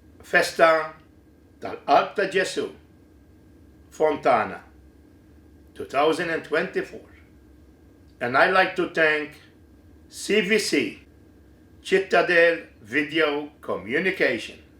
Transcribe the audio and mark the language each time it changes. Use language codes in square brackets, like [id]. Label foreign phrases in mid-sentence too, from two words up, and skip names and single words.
[en] Festa tal-Qalb ta' GESU, Fontana, 2024. And I'd like to thank CVC, CITADEL Video Communication.